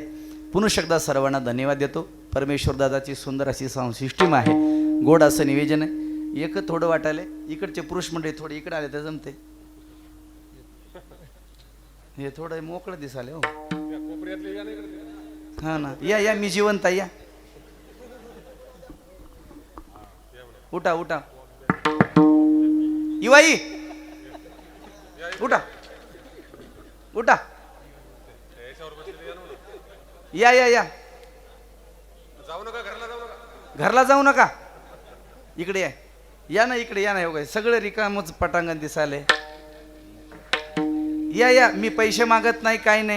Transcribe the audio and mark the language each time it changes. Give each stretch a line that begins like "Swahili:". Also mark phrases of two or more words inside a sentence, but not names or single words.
Marathi: पुन्हा एकदा सर्वांना धन्यवाद देतो. परमेश्वर दादाची सुंदर अशी सिस्टीम आहे, गोड असं निवेदन आहे. एक थोडं वाटायला इकडचे पुरुष मंडळी थोडे इकडे आले तर जमते, हे थोडं मोकळं दिसाले हो. हा ना, या मी जिवंत आहे, या उठा उठा इवाई उठा उठा या घरला जाऊ नका, इकडे या ना, इकडे या ना. हो सगळं रिकामच पटांगण दिसाले. या मी पैसे मागत नाही, काही नाही.